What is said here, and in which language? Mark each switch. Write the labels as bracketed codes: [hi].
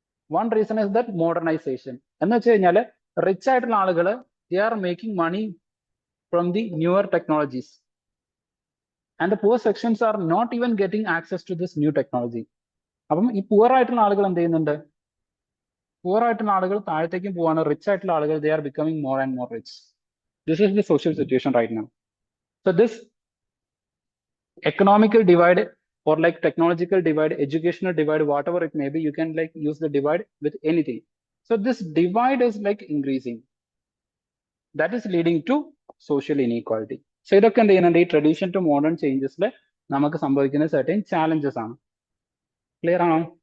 [en] One reason is that modernisation. [ml] എന്ന് വെച്ച് കഴിഞ്ഞാൽ റിച്ച് ആയിട്ടുള്ള ആളുകൾ [en] They are making money from the newer technologies, and the poor sections are not even getting access to this new technology. [ml] അപ്പം ഈ poor ആയിട്ടുള്ള ആളുകൾ എന്ത് ചെയ്യുന്നുണ്ട്, പുവർ ആയിട്ടുള്ള ആളുകൾ താഴത്തേക്കും പോവാണ്, റിച്ച് ആയിട്ടുള്ള ആളുകൾ [en] They are becoming more and more rich. This is the social situation right now. So this economical divide or like technological divide, educational divide, whatever it may be, you can like use the divide with anything. So this divide is like increasing. That is leading to social inequality. [ml] So ഇതൊക്കെ എന്ത് ചെയ്യുന്നുണ്ട്, ഈ tradition to modern ചേഞ്ചസിൽ നമുക്ക് സംഭവിക്കുന്ന [en] certain challenges [ml] ആണ്. Clear ആണോ?